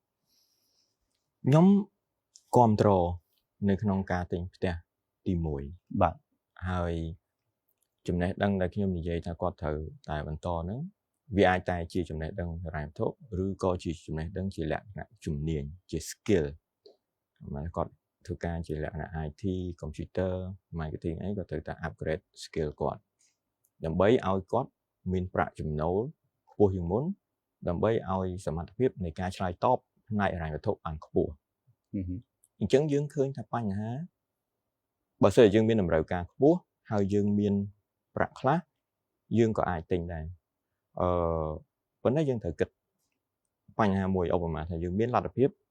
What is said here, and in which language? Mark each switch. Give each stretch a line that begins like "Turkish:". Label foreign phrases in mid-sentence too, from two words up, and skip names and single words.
Khmer: ខ្ញុំគ្រប់គ្រងនៅក្នុងការទិញផ្ទះទី1 បាទ ហើយចំណេះដឹងដែលខ្ញុំនិយាយថាគាត់ត្រូវតែបន្តហ្នឹងវាអាចតែជាចំណេះដឹងរ៉ាយវត្ថុឬក៏ជាចំណេះដឹងជា លក្ខណៈជំនាញជា skill មកគាត់ធ្វើការជាលក្ខណៈ
English: IT computer marketing
Khmer: អីក៏ត្រូវតែ upgrade skill គាត់ដើម្បីឲ្យគាត់មានប្រាក់ចំណូលខ្ពស់ជាងមុនដើម្បីឲ្យសមត្ថភាពនៃការឆ្លើយតបផ្នែករ៉ាយវត្ថុបានខ្ពស់អញ្ចឹងយើងឃើញថាបញ្ហាបើសិនជាយើងមានតម្រូវការខ្ពស់ហើយយើងមានប្រាក់ខ្លះយើងក៏អាចទិញដែរប៉ុន្តែយើងត្រូវគិតបញ្ហាមួយឧបមាថាយើងមានលទ្ធភាព